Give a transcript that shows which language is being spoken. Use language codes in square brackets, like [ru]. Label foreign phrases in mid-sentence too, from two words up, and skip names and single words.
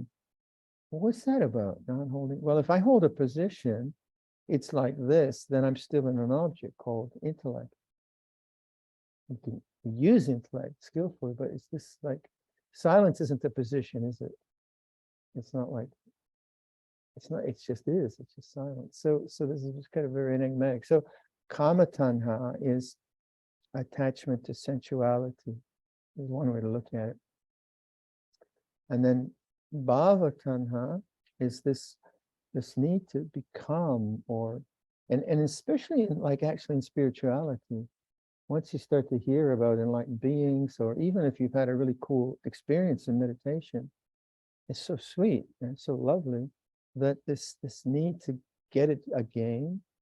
[en] Well, what's that about, not holding? Well, if I hold a position, it's like this, then I'm still in an object called intellect. You can use intellect skillfully, but it's this like, silence isn't a position, is it? It's not like, it's not, it's just silence. So this is just kind of very enigmatic. So [pi] kama tanha [en] is attachment to sensuality, is one way to look at it. And then [pi] bhava tanha [en] is this need to become, or and especially in, like, actually in spirituality, once you start to hear about enlightened beings, or even if you've had a really cool experience in meditation, it's so sweet and so lovely that this need to get it again,